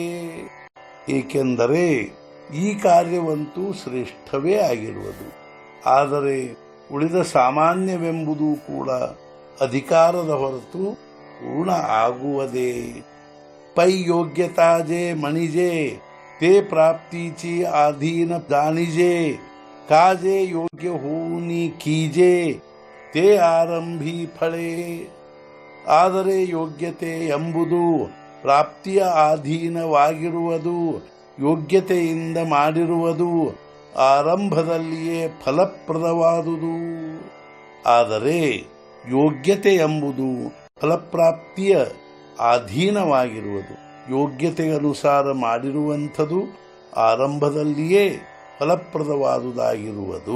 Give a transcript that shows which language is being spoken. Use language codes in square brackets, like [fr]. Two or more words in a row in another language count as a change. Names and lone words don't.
[kn] ಏಕೆಂದರೆ ಈ ಕಾರ್ಯವಂತೂ ಶ್ರೇಷ್ಠವೇ ಆಗಿರುವುದು, ಆದರೆ ಉಳಿದ ಸಾಮಾನ್ಯವೆಂಬುದು ಕೂಡ ಅಧಿಕಾರದ ಹೊರತು ಪೂರ್ಣ ಆಗುವುದೇ? [mr] पै योग्यताजे मणिजे ते प्राप्तीची आधीन जाणीजे काजे योग्य होऊनी कीजे ते आरंभी फळे. [kn] ಆದರೆ ಯೋಗ್ಯತೆ ಎಂಬುದು ಪ್ರಾಪ್ತಿಯ ಅಧೀನವಾಗಿರುವುದು, ಯೋಗ್ಯತೆಯಿಂದ ಮಾಡಿರುವುದು ಆರಂಭದಲ್ಲಿಯೇ ಫಲಪ್ರದವಾದುದು. ಆದರೆ ಯೋಗ್ಯತೆ ಎಂಬುದು ಫಲಪ್ರಾಪ್ತಿಯ ಅಧೀನವಾಗಿರುವುದು, ಯೋಗ್ಯತೆ ಅನುಸಾರ ಮಾಡಿರುವಂಥದ್ದು ಆರಂಭದಲ್ಲಿಯೇ ಫಲಪ್ರದವಾದುದಾಗಿರುವುದು.